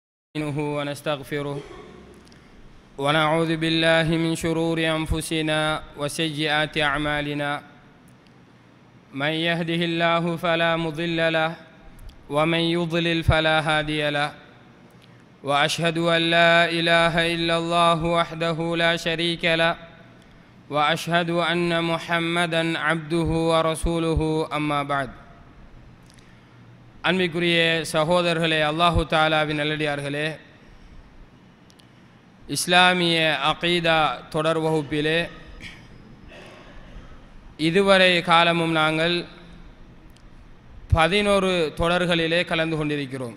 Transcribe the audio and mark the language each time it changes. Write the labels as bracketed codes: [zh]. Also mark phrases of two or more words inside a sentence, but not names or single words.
[ar] نستعينه ونستغفره ونعوذ بالله من شرور أنفسنا وسيئات أعمالنا من يهده الله فلا مضل له ومن يضلل فلا هادي له وأشهد أن لا إله إلا الله وحده لا شريك له وأشهد أن محمدا عبده ورسوله أما بعد [ta] அன்பிற்குரிய சகோதரர்களே, அல்லாஹு தாலாவின் நல்லடியார்களே, இஸ்லாமிய அகீதா தொடர் வகுப்பிலே இதுவரை காலமும் நாங்கள் 11 தொடர்களிலே கலந்து கொண்டிருக்கிறோம்.